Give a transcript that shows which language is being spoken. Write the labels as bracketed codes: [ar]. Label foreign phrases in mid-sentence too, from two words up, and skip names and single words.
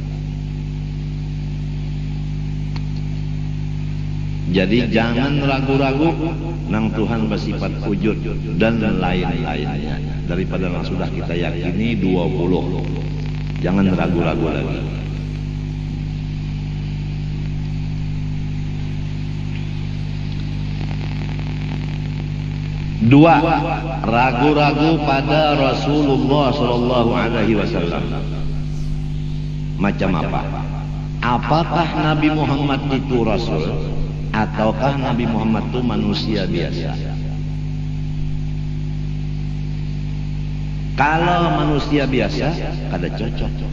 [id] Jadi jangan ragu-ragu nang Tuhan bersifat wujud dan lain-lainnya daripada yang sudah kita yakini 20. Jangan ragu-ragu lagi. Dua, ragu-ragu pada Rasulullah [ar] صلى الله عليه وسلم. [id] Macam apa? Apakah Nabi Muhammad itu Rasul, ataukah Nabi Muhammad itu manusia biasa? Kalau manusia biasa, kada cocok.